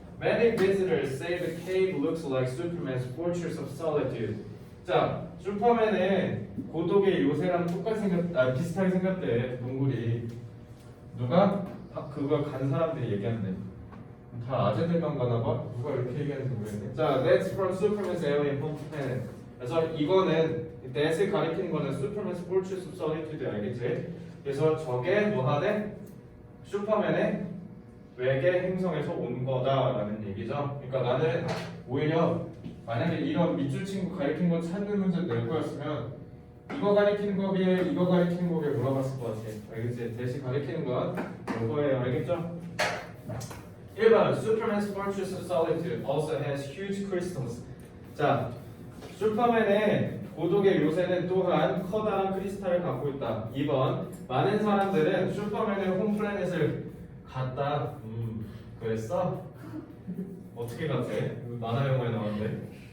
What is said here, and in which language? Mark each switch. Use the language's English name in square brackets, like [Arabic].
[English] Many visitors say the cave looks like Superman's Fortress of Solitude. [Korean] 자, 슈퍼맨의 고독의 요새랑 비슷하게 생겼대. 동굴이. 누가? 그걸 간 사람들이 얘기한대. 다 아재들만 가나 봐? 누가 이렇게 얘기하는지 모르겠네. [English] 자, that's from Superman's alien home planet. [Korean] 그래서 이거는 that을 가리키는 거는 Superman's Fortress of Solitude 알겠지? 그래서 저게 뭐 하네? 슈퍼맨의 외계 행성에서 온 거다라는 얘기죠. 그러니까 나는 오히려 만약에 이런 밑줄 친구 가리킨 거 찾는 문제 낼 거였으면 이거 가리키는 거기에 이거 가리키는 거기에 물어봤을 것 같아. 알겠지? 대신 가리키는 건 이거예요. 알겠죠? [English] 1번 Superman's Fortress of Solitude also has huge crystals. [Korean] 자, 슈퍼맨의 고독의 요새는 또한 커다란 크리스탈을 갖고 있다. 2번 많은 사람들은 슈퍼맨의 홈플래닛을 갔다. 그랬어? 어떻게 갔대? 만화 영화에 나왔는데.